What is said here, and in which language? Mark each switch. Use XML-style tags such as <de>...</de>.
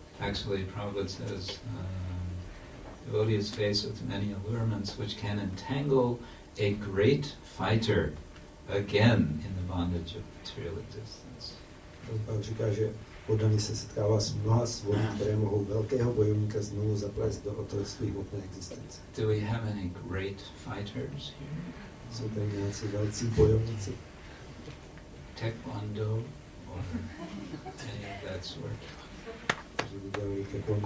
<en>Actually, Prabhupada says, devotee is faced with many allurements which can entangle a great fighter again in the bondage of material existence.</en> <cs>Prabhupada říká, že poddaný se setkává s mnoha svodí, které mohou velkého bojovníka znovu zaplést do otroctví hmotné existence.</cs> <en>Do we have any great fighters here?</en> <cs>Jsou tady nějací velcí bojovníci?</cs> <en>Taekwondo or any of that sort?</en> <cs>Kteří by dělali taekwondo.</cs>